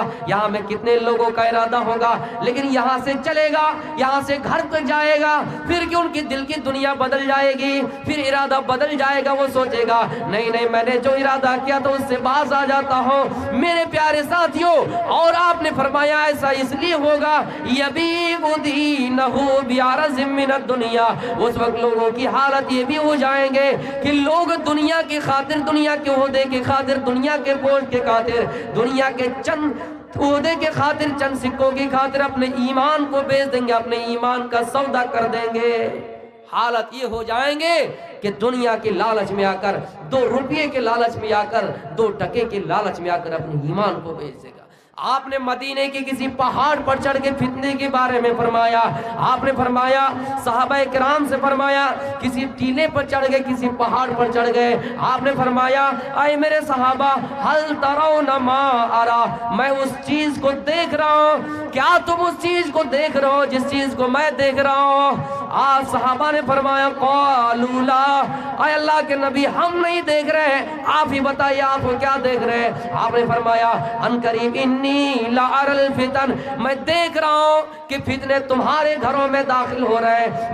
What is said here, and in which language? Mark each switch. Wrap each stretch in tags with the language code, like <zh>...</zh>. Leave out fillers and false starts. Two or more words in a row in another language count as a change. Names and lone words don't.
<ur>یہاں میں کتنے لوگوں کا ارادہ ہوگا، لیکن یہاں سے چلے گا، یہاں سے گھر تک جائے گا، پھر کہ ان کی دل کی دنیا بدل جائے گی، پھر ارادہ بدل جائے گا، وہ سوچے گا نہیں نہیں میں نے جو ارادہ کیا تو اس سے باز آ جاتا ہوں. میرے پیارے ساتھیوں، اور آپ نے فرمایا ایسا اس لیے ہوگا</ur> <ar>يبيع دينه بعرض من الدنيا,</ar> <ur>اس وقت لوگوں کی حالت یہ بھی ہو جائیں گے کہ لوگ دنیا کی خاطر، دنیا کے عہدے کے خاطر، دنیا کے بوجھ کے خاطر، دنیا کے چند عہدے کے خاطر، چند سکوں کی خاطر اپنے ایمان کو بیچ دیں گے، اپنے ایمان کا سودا کر دیں گے. حالت یہ ہو جائیں گے کہ دنیا کے لالچ میں آ کر، 2 روپے کے لالچ میں آ کر، 2 ٹکے کے لالچ میں آ کر اپنے ایمان کو بیچ دے گا. آپ نے مدینے کے کسی پہاڑ پر چڑھ کے فتنے کے بارے میں فرمایا. آپ نے فرمایا صحابہ کرام سے فرمایا کسی ٹیلے پر چڑھ گئے, کسی پہاڑ پر چڑھ گئے. آپ نے فرمایا اے میرے صحابہ</ur> <ar>ہل ترون ما ارا,</ar> <ur>میں اس چیز کو دیکھ رہا ہوں, کیا تم اس چیز کو دیکھ رہے ہو جس چیز کو میں دیکھ رہا ہوں؟ آپ صحابہ نے فرمایا</ur> <ar>قالوا لا,</ar> <ur>اے اللہ کے نبی ہم نہیں دیکھ رہے ہیں, آپ ہی بتائیے آپ کو کیا دیکھ رہے ہیں؟ آپ نے فرمایا</ur> <ar>ان قریب انی لا ارى الفتن,</ar> <ur>میں دیکھ رہا ہوں کہ فتنے تمہارے گھروں میں داخل ہو رہے ہیں.</ur>